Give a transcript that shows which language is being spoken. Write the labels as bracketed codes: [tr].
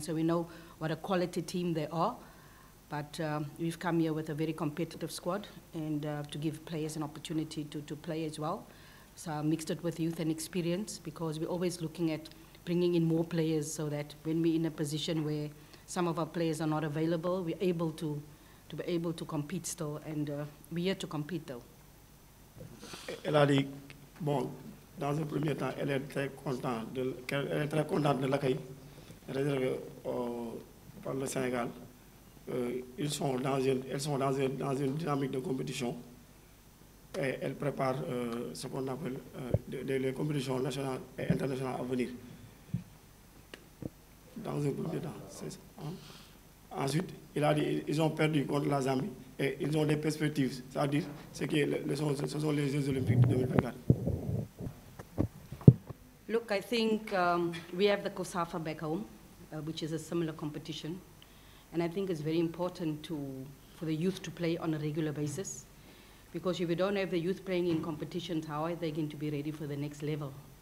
[en] So we know what a quality team they are. But we've come here with a very competitive squad and to give players an opportunity to play as well. So I mixed it with youth and experience because we're always looking at bringing in more players so that when we're in a position where some of our players are not available, we're able to be able to compete still. And we're here to compete though. [fr] Elle a dit, bon, dans un premier temps, elle est très contente de l'accueil réservé par le Sénégal. Elles sont dans une dynamique de compétition et elles préparent ce qu'on appelle les compétitions nationales et internationales à venir. Dans un premier temps, c'est ça. Ensuite, il a dit ils ont perdu contre la Zambie et ils ont des perspectives, c'est-à-dire ce sont les Jeux Olympiques de 2024. [en] Look, I think we have the COSAFA back home, which is a similar competition. And I think it's very important for the youth to play on a regular basis. Because if you don't have the youth playing in competitions, how are they going to be ready for the next level?